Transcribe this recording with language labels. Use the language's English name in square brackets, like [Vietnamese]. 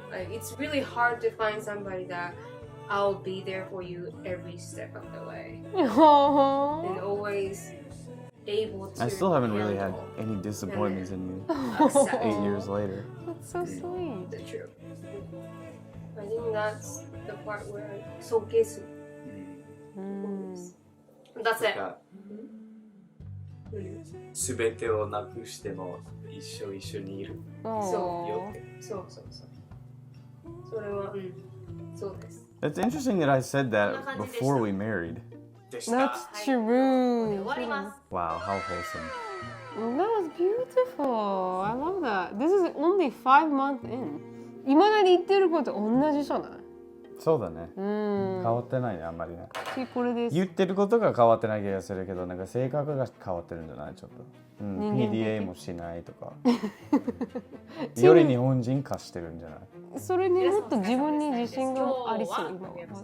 [English] Like it's really hard to find somebody that I'll be there for you every step of the way and always able to. I still haven't really had any disappointments in you 8 years later. That's so sweet. The truth. I think that's the part where [Japanese] 尊敬する [English] That's it. [Japanese] すべてをなくしても一緒にいる。そうそれはそうです。 [English] It's interesting that I said that before we married. That's true. [Japanese] 終わります。 [English] Wow, how wholesome. That was beautiful. I love that. This is only 5 months in. [Japanese] いまだに言ってること同じじゃない？そうだね。うん。変わってないね、あんまりね。次これです。言ってることが変わってない気がするけど、なんか性格が変わってるんじゃないちょっと。うん、人間 PDA もしないとか。より日本人化してるんじゃないそれにもっと自分に自信がありそう、今は。